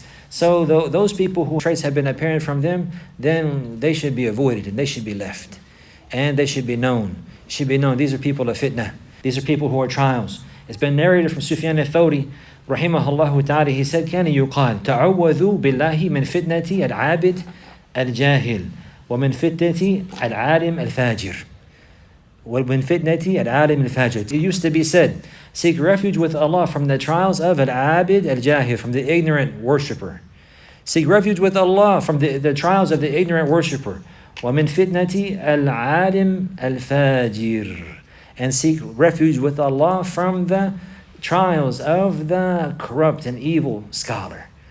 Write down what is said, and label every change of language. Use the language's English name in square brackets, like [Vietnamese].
[English] So those people whose traits have been apparent from them, then they should be avoided and they should be left. And they should be known. These are people of fitna. These are people who are trials. It's been narrated from Sufyan al-Thawri, rahimahullah ta'ala, he said, [Arabic] كان يقال تعوذوا بالله من فتنة العابد الجاهل ومن فتنة العالم الفاجر ومن فتنة العالم الفاجر. [English] It used to be said, seek refuge with Allah from the trials of al-abid al-jahil, from the ignorant worshipper. Seek refuge with Allah from the trials of the ignorant worshipper. [Arabic] ومن فتنة العالم الفاجر. [English] And seek refuge with Allah from the trials of the corrupt and evil scholar.